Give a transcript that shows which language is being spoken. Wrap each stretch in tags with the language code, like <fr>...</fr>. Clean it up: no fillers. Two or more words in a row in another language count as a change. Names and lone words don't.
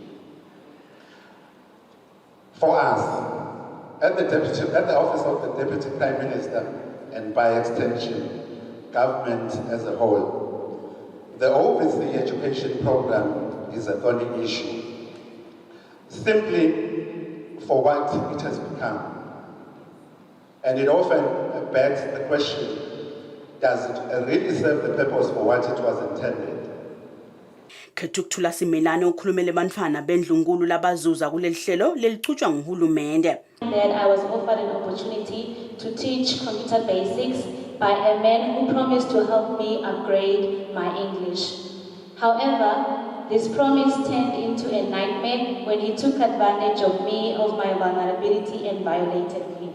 <en>For us, at the Office of the Deputy Prime Minister, and by extension, government as a whole, the overseas education program is a thorny issue. Simply for what it has become. And it often begs the question, does it really serve the purpose for what it was intended?</en> <ss>Kethukuthula Simelane ukhulumele bantfwana bendlunkulu labazuza kuleli hlelo lelichutshwa nguhulumende.</ss> <en>Then I was offered an opportunity to teach computer basics by a man who promised to help me upgrade my English. However, this promise turned into a nightmare when he took advantage of me, of my vulnerability, and violated me.</en>